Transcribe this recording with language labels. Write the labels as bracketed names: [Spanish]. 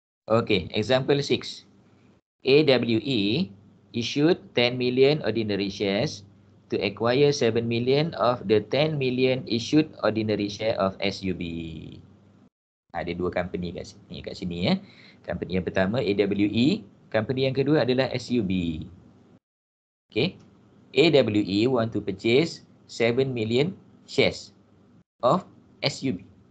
[English] Okey, example 6. AWE issued 10 million ordinary shares to acquire 7 million of the 10 million issued ordinary share of SUB. [Malay] Ada dua company kat sini. Company yang pertama AWE, company yang kedua adalah SUB. Okay. [English] AWE want to purchase 7 million shares of SUB.